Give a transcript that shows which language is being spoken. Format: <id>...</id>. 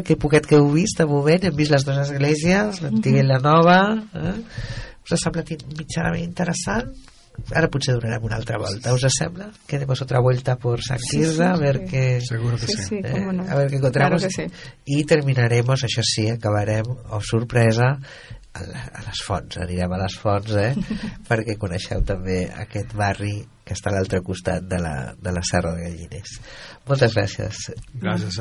<ca>Aquest poquet que heu vist, de moment, hem vist les dues esglésies, l'antiga i la nova... Us ha semblat mitjanament interessant? Ara potser donarem una altra volta. Us sembla que</ca> <es>demos otra vuelta por San Quirze? A ver qué encontramos. Claro que sí.</es> <ca>I</ca> <es>terminaremos,</es> <ca>això sí, acabarem, sorpresa, anirem a les fonts, perquè coneixeu també aquest barri que està a l'altre costat de la Serra de Galliners. Moltes gràcies. Gràcies.</ca>